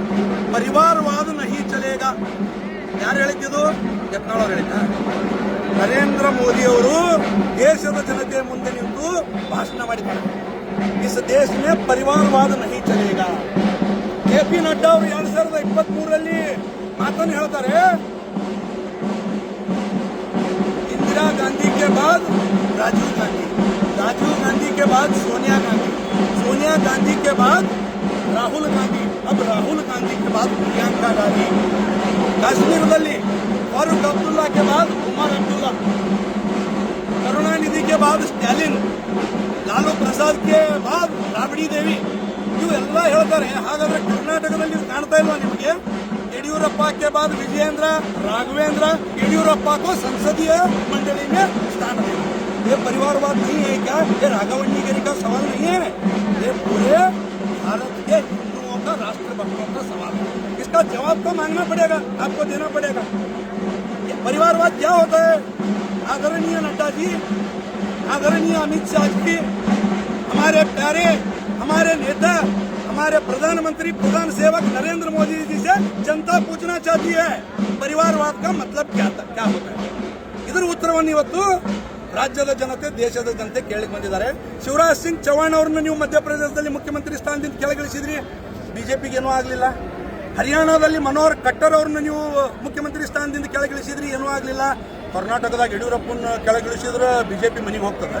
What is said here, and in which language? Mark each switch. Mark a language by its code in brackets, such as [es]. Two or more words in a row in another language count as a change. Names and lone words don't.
[hi] परिवारवाद नहीं चलेगा [kn] ಯಾರು ಹೇಳಿದ್ದು? ಯತ್ನಾಳ್ ಅವರು ಹೇಳಿದ್ದ. ನರೇಂದ್ರ ಮೋದಿ ಅವರು ದೇಶದ ಜನತೆ ಮುಂದೆ ನಿಂತು ಭಾಷಣ ಮಾಡಿದ್ದಾರೆ. [hi] इस देश में परिवारवाद नहीं चलेगा. [kn] JP ನಡ್ಡಾ ಅವರು 2023ರಲ್ಲಿ ಮಾತನ್ನು ಹೇಳ್ತಾರೆ. [hi] इंदिरा गांधी के बाद राजीव गांधी, राजीव गांधी के बाद सोनिया गांधी, सोनिया गांधी के बाद राहुल गांधी, अब राहुल गांधी के बाद प्रियंका गांधी. काश्मीरದಲ್ಲಿ फारूक अब्दुल्ला के बाद उमर अब्दुल्ला, करुणानिधि के बाद स्टालिन, लालू प्रसाद के बाद राबड़ी देवी. [kn] ಇವೆಲ್ಲ ಹೇಳ್ತಾರೆ. ಹಾಗಾದ್ರೆ ಕರ್ನಾಟಕದಲ್ಲಿ ಕಾಣ್ತಾ ಇಲ್ವಾ ನಿಮಗೆ? [hi] येडियुरप्पा के बाद विजयेंद्र, राघवेंद्र, येडियुरप्पा को संसदीय मंडली में स्थान देना. ये परिवारवाद नहीं है क्या? ये राघवन्नीगिरी का सवाल नहीं है. ये पूरे भारत के हिंदुओं का, राष्ट्रभक्तों का सवाल है. इसका जवाब तो मांगना पड़ेगा, आपको देना पड़ेगा. ये परिवारवाद क्या होता है? आदरणीय नड्डा जी, आदरणीय अमित शाह जी, हमारे प्यारे, हमारे नेता, हमारे प्रधानमंत्री, प्रधान सेवक नरेंद्र मोदी जी से जनता पूछना चाहती है, परिवारवाद का मतलब क्या होता है? [kn] ಇದರ ಉತ್ತರವನ್ನು ಇವತ್ತು ರಾಜ್ಯದ ಜನತೆ, ದೇಶದ ಜನತೆ ಕೇಳಲಿಕ್ಕೆ ಬಂದಿದ್ದಾರೆ. ಶಿವರಾಜ್ ಸಿಂಗ್ ಚೌಹಾಣ್ ಅವರನ್ನು ನೀವು ಮಧ್ಯಪ್ರದೇಶದಲ್ಲಿ ಮುಖ್ಯಮಂತ್ರಿ ಸ್ಥಾನದಿಂದ ಕೆಳಗಿಳಿಸಿದ್ರಿ, ಬಿಜೆಪಿಗೆ ಏನೂ ಆಗಲಿಲ್ಲ. ಹರಿಯಾಣದಲ್ಲಿ ಮನೋಹರ್ ಕಟ್ಟರ್ ಅವರನ್ನು ನೀವು ಮುಖ್ಯಮಂತ್ರಿ ಸ್ಥಾನದಿಂದ ಕೆಳಗಿಳಿಸಿದ್ರಿ, ಏನೂ ಆಗಲಿಲ್ಲ. ಕರ್ನಾಟಕದಾಗ ಯಡಿಯೂರಪ್ಪನ ಕೆಳಗಿಳಿಸಿದ್ರೆ ಬಿಜೆಪಿ ಮನೆಗೆ ಹೋಗ್ತದೆ.